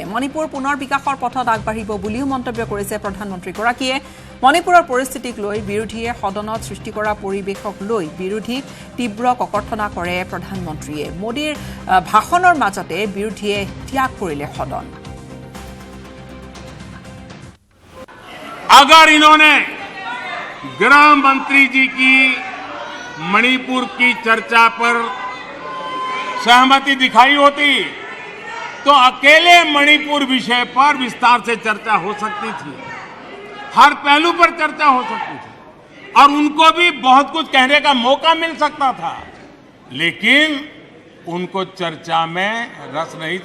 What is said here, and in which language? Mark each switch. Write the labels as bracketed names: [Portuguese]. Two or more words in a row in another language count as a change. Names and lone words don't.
[Assamese] মণিপুৰ পুনৰ বিকাশৰ পথত আগবাঢ়িব বুলিও মন্তব্য কৰিছে প্ৰধানমন্ত্ৰীগৰাকীয়ে। মণিপুৰৰ পৰিস্থিতিক লৈ বিৰোধীয়ে সদনত সৃষ্টি কৰা পৰিৱেশক লৈ বিৰোধীক তীব্ৰ ককৰ্থনা কৰে প্ৰধানমন্ত্ৰীয়ে। মোদীৰ ভাষণৰ মাজতে বিৰোধীয়ে ত্যাগ কৰিলে সদন। [Hindi] अगर इन्होंने गृह मंत्री जी की मणिपुर की चर्चा पर सहमति दिखाई होती तो अकेले मणिपुर विषय पर विस्तार से चर्चा हो सकती थी, हर पहलू पर चर्चा हो सकती थी और उनको भी बहुत कुछ कहने का मौका मिल सकता था, लेकिन उनको चर्चा में रस नहीं था।